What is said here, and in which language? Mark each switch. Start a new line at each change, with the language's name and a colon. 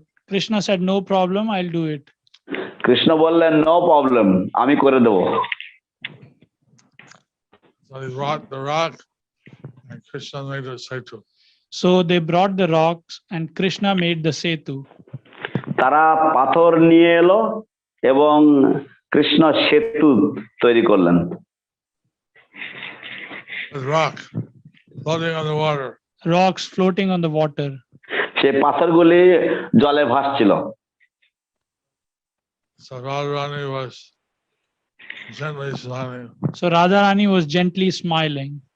English: Krishna said, no problem, I'll do it.
Bangla: Krishna বললেন
English: no problem,
Bangla: আমি করে দেব।
English: So they brought the rock and Krishna made a setu. So they brought the rocks and Krishna made the setu.
Bangla: তারা পাথর নিয়ে এলো এবং কৃষ্ণ সেতু তৈরি করলেন।
English: Rock floating on the water. Rocks floating on the water.
Bangla: সেই পাথরগুলি জলে ভাসছিল।
English: So Radharani was gently smiling. So Radharani was gently smiling.